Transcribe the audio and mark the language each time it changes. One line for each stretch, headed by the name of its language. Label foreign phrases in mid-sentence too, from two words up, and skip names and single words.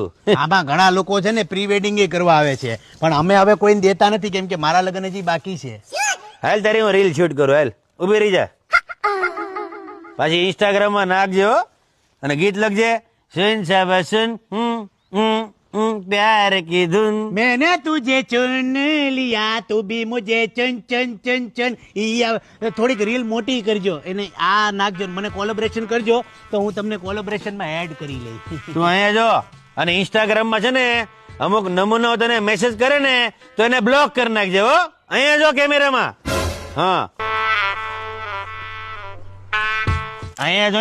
Gujarati: આમાં ઘણા લોકો છે ને
English: pre wedding
Gujarati: એ કરવા આવે છે, પણ અમે હવે કોઈને દેતા નથી કેમ કે મારા લગ્ન હજી બાકી છે. હાલ તારી હું
English: reel shoot
Gujarati: કરું. હાલ ઉભી રહી જા. પાછી ઇન્સ્ટાગ્રામ માં નાખજો અને ગીત લખજે.
Hindi: सुन साब सुन प्यार की धुन. मैंने तुझे चुन लिया तू भी मुझे चन चन चन चन.
Gujarati: થોડીક રીલ મોટી કરજો એને આ નાખજો, મને કોલેબોરેશન કરજો તો હું તમને કોલેબોરેશનમાં એડ કરી લઈશ. તું અહીંયા જો. અને ઇન્સ્ટાગ્રામ માં છે ને અમુક નમૂનો તને મેસેજ કરે ને તો એને બ્લોક કરી નાખજે. હો અહીંયા જો કેમેરામાં. હા અહીંયા જો.